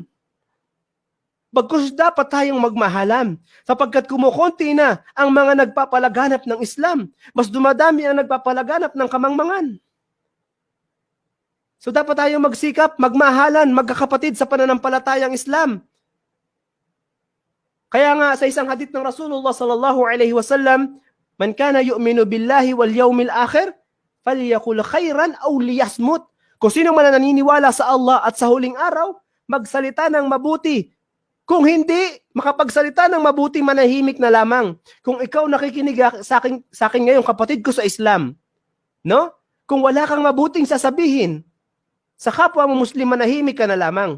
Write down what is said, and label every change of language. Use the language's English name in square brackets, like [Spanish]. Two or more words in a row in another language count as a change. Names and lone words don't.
[Filipino] Bagkus dapat tayong magmahalan sapagkat kumukonti na ang mga nagpapalaganap ng Islam. Mas dumadami ang nagpapalaganap ng kamangmangan. So dapat tayong magsikap, magmahalan, magkakapatid sa pananampalatayang Islam. Kaya nga sa isang hadith ng Rasulullah [Arabic] صلى الله عليه وسلم, من كان يؤمن بالله واليوم الآخر فليقل خيرا أو ليصمت. [Filipino] Kung sino man naniniwala sa Allah at sa huling araw, magsalita ng mabuti. Kung hindi, makapagsalita ng mabuti, manahimik na lamang. Kung ikaw nakikinig sa akin ngayon, kapatid ko sa Islam, no? Kung wala kang mabuting sasabihin, sa kapwa mo Muslim, manahimik ka na lamang.